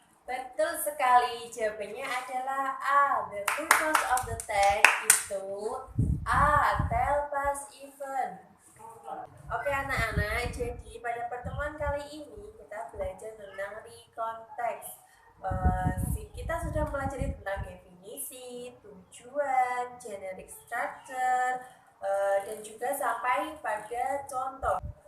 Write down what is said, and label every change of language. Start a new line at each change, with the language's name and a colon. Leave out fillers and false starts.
Indonesian: Betul sekali, jawabannya adalah A.
English: The purpose of the text is to A. Tell past event.
Indonesian: Oke anak-anak, jadi pada pertemuan kali ini kita belajar tentang rekonteks. Kita sudah pelajari tentang definisi, tujuan, generic structure, dan juga sampai pada contoh.